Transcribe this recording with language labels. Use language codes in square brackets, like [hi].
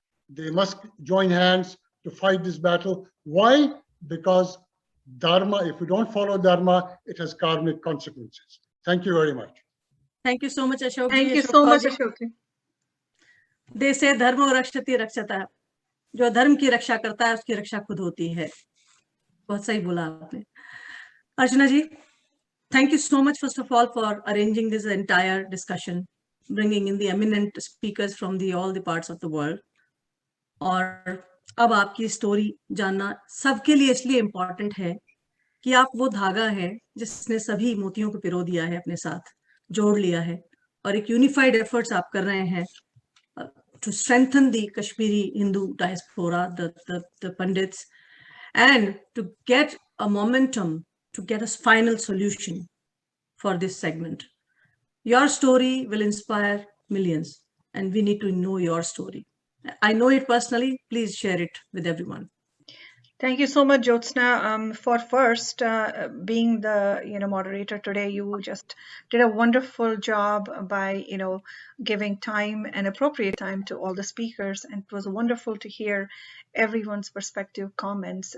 [en] They must join hands to fight this battle. Why? Because dharma, if we don't follow dharma, it has karmic consequences. Thank you very much. Thank you so much, Ashok. Thank you so much, Ashok. They say [sa] dharma rakshati rakshata. [hi] जो धर्म की रक्षा करता है उसकी रक्षा खुद होती है. बहुत सही बोला आपने. अर्चना जी, [en] thank you so much, first of all, for arranging this entire discussion, bringing in the eminent speakers from all the parts of the world. [hi] और अब आपकी स्टोरी जानना सबके लिए इसलिए इम्पोर्टेंट है कि आप वो धागा है जिसने सभी मोतियों को पिरो दिया है, अपने साथ जोड़ लिया है, और एक यूनिफाइड एफर्ट्स आप कर रहे हैं [en] to strengthen the Kashmiri Hindu diaspora, the Pandits, and to get a momentum, to get a final solution for this segment. Your story will inspire millions, and we need to know your story. I know it personally. Please share it with everyone. Thank you so much, Jyotsna, for first being the moderator today. You just did a wonderful job by giving time and appropriate time to all the speakers, and it was wonderful to hear everyone's perspective, comments.